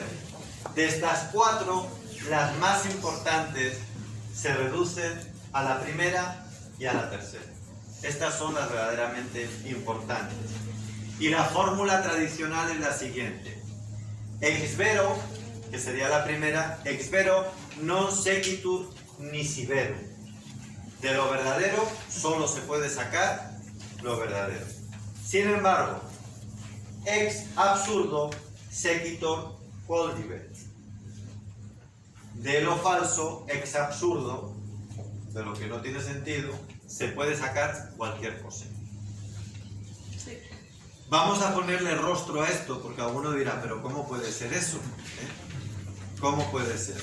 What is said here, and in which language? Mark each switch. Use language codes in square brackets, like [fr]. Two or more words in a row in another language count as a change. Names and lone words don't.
[es] De estas 4, las más importantes se reducen a la primera y a la tercera. Estas son las verdaderamente importantes. Y la fórmula tradicional es la siguiente. [la] Ex vero, [es] que sería la primera, [la] ex vero non sequitur nisi vero. [es] De lo verdadero solo se puede sacar lo verdadero. Sin embargo, [la] ex absurdo sequitur quod libet. [es] De lo falso, [la] ex absurdo, [es] de lo que no tiene sentido, se puede sacar cualquier cosa. Vamos a ponerle rostro a esto, porque alguno dirá, pero ¿cómo puede ser eso? ¿Cómo puede ser?